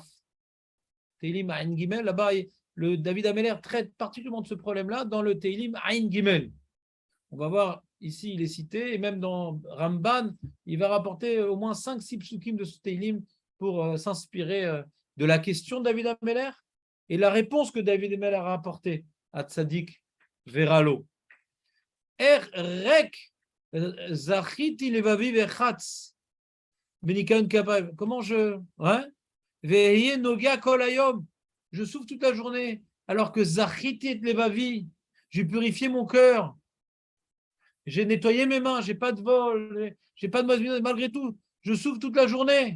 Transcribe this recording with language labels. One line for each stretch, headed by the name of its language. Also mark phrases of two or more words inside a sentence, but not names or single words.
French: Teilim Ain Gimel, là-bas, le David Ameler traite particulièrement de ce problème-là dans le Teilim Ain Gimel. On va voir ici, il est cité, et même dans Ramban, il va rapporter au moins 5-6 psukim de ce Teilim pour s'inspirer de la question de David Ameler et la réponse que David Ameler a apportée à
Hebrew: צדיק ורע לו. אך ריק זכיתי לבבי וארחץ בנקיון כפי.
French: Comment je... Ouais,
Hebrew: ואהי נגוע כל היום.
French: Je souffre toute la journée, alors que
Hebrew: זכיתי את לבבי,
French: j'ai purifié mon cœur. J'ai nettoyé mes mains, j'ai pas de vol, j'ai pas de mauvaise, malgré tout, je souffre toute la journée.